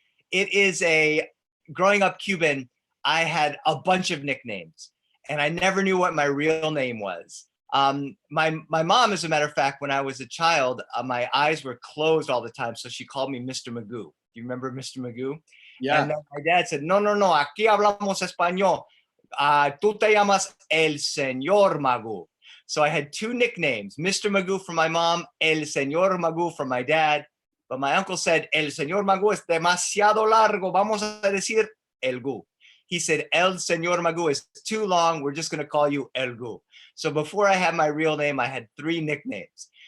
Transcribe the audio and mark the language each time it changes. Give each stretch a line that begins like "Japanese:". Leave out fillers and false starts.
English: It is growing up Cuban, I had a bunch of nicknames and I never knew what my real name was. My mom, as a matter of fact, when I was a child, my eyes were closed all the time, so she called me Mr. Magoo. Do you remember Mr. Magoo? And Yeah. then my dad said,
Spanish: "No, no, no, aquí hablamos español. Tú te llamas El Señor Magoo." So I had two nicknames, Mr. Magoo from my mom, El Señor Magoo from my dad.
English: But my uncle said,
Spanish: "El Señor Magoo es demasiado largo. Vamos a decir El Gu."
English: He said, "El Señor Magoo is too long. We're just going to call you El Gu." So before I had my real name, I had three nicknames.